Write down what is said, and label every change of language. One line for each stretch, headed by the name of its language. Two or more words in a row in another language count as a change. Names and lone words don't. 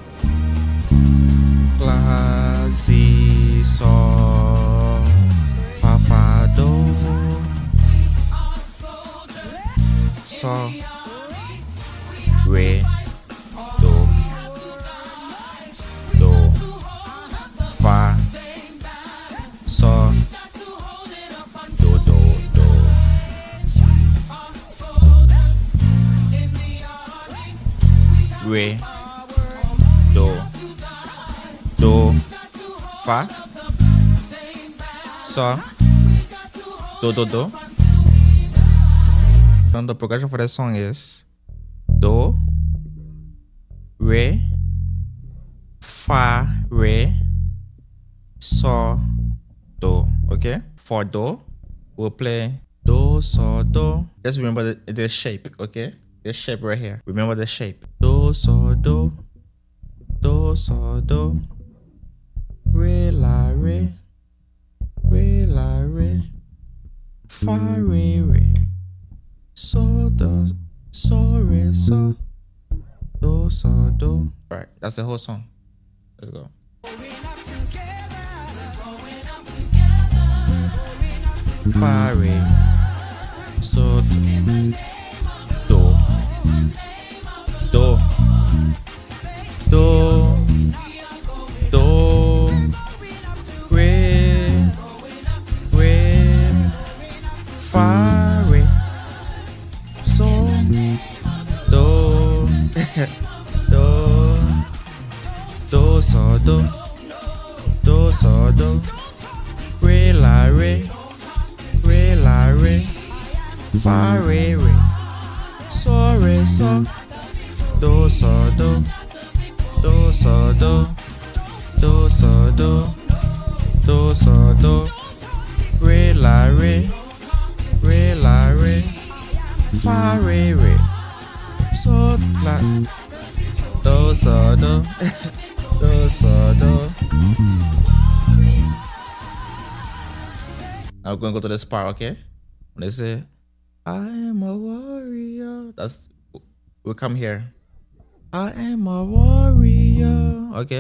English: La, Si, So, Fa, Fa, Do, So, Re, Do, Do, Fa, So, Do, Do, Do. Re, Do, Do, Fa, So, Do, Do, Do. And the progression for this song is Do, Re, Fa, Re, So, Do. Okay? For Do, we'll play Do, So, Do. Just remember the shape, okay? This shape right here. Remember the shape. Do, So, Do. Do, So, Do. Re, La, Re. Re, La, Re. Fa, Re, Re. So, Do, So, Re, So. Do, So, Do. Alright, that's the whole song. Let's go. Fa, Re. So, Do. Do. Do. Do. Do. Re. Re. Fa, Re. So. Do. Do. Do, So, Do. Do, So, Do. Re, La, Re. Re, La, Re. Fa, Re, Re. So, Re, So. Do, So, Do. Do, So, Do. Do, So, Do. Do, So, Do. Re, La, Re. Re, La, Re. Fa, Re, Re. So, La. Do, So, Do. Do, So, Do. Now we're gonna go to this part, okay? When they say, I am a warrior. We'll come here. I am a warrior. Okay?